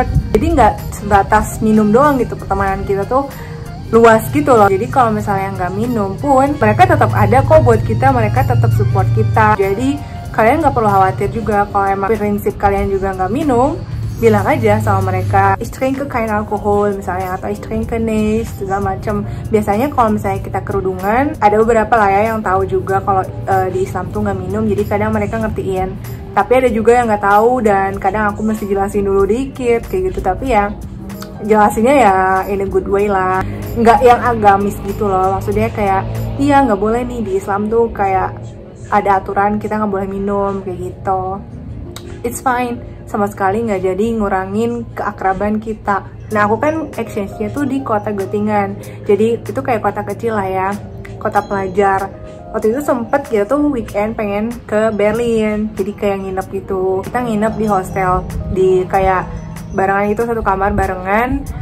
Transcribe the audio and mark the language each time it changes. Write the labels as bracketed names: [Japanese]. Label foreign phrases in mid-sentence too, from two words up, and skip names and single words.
[Indonesian] Jadi nggak sebatas minum doang gitu, pertemanan kita tuh luas gitu loh. Jadi kalau misalnya nggak minum pun, mereka tetap ada kok buat kita, mereka tetap support kita. Jadi kalian nggak perlu khawatir juga kalau emang prinsip kalian juga nggak minum, bilang aja sama mereka, [German] ich trinke kein Alkohol [Indonesian] misalnya, atau [German] ich trinke nicht, [Indonesian] segala macem. Biasanya kalau misalnya kita kerudungan, ada beberapa lah ya yang tahu juga kalau di Islam tuh nggak minum, jadi kadang mereka ngertiin. Tapi ada juga yang nggak tahu, dan kadang aku mesti jelasin dulu dikit kayak gitu. Tapi ya jelasinnya ya [English] in a good way [Indonesian] lah, nggak yang agamis gitu loh. Maksudnya kayak, iya nggak boleh nih di Islam tuh kayak ada aturan kita nggak boleh minum kayak gitu. [English] It's fine, [Indonesian] sama sekali nggak jadi ngurangin keakraban kita. Nah, aku kan exchange-nya tuh di kota Göttingen, jadi itu kayak kota kecil lah ya, kota pelajar. Waktu itu sempet kita tuh weekend pengen ke Berlin, jadi kayak nginep gitu. Kita nginep di hostel, di kayak barengan itu, satu kamar barengan.